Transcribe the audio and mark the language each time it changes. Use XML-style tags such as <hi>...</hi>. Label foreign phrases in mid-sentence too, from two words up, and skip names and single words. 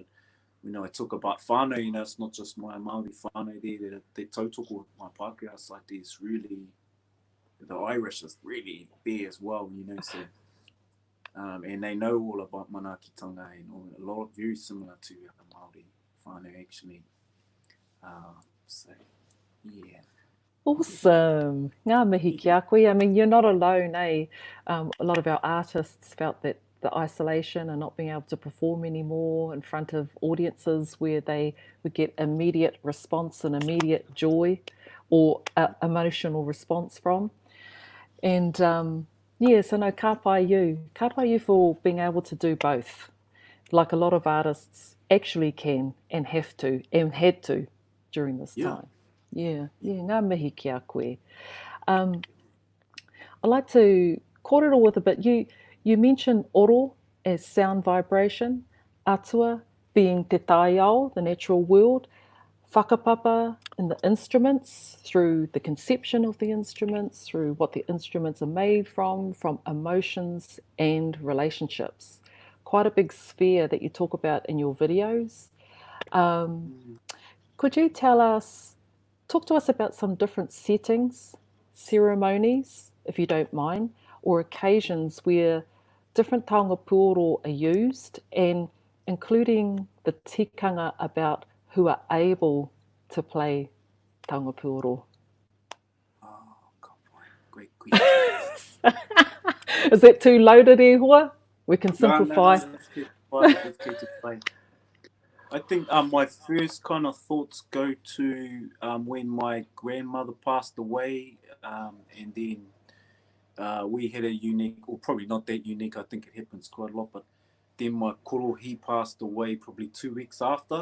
<en>I talk about whānau, it's not just my Māori whānau there, the tautoko, my Pākehā side, there's really, the Irish is really there as well, so and they know all about manaakitanga and all, a lot very similar to Māori whānau actually. So yeah. Awesome.</en> <mi>Ngā mihi ki a koe.</mi> <en>I mean, you're not alone, eh? A lot of our artists felt that the isolation and not being able to perform anymore in front of audiences where they would get immediate response and immediate joy or emotional response from. And so no,</en> <mi>ka pai you. Ka pai</mi> <en>you for being able to do both, like a lot of artists actually can and have to and had to during this time. Yeah,</en> <mi>ngā mihi ki a koe.</mi> <en>I'd like to kōrero with a bit. You mentioned oro as sound vibration, atua being</en> <mi>te taiao,</mi> <en>the natural world, whakapapa in the instruments, through the conception of the instruments, through what the instruments are made from emotions and relationships. Quite a big sphere that you talk about in your videos. Could you talk to us about some different settings, ceremonies, if you don't mind, or occasions where different</en> <mi>Taonga Puoro</mi> <en>are used, and including the tikanga about who are able to play</en> <mi>Taonga Puoro?</mi> <en>Oh, God, great question. Is that too loaded,</en> <mi>e hoa?</mi> <en>We can simplify. No, let's keep it plain. I think my first kind of thoughts go to when my grandmother passed away, and then we had a unique, or probably not that unique, I think it happens quite a lot, but then my koro, he passed away probably 2 weeks after.</en>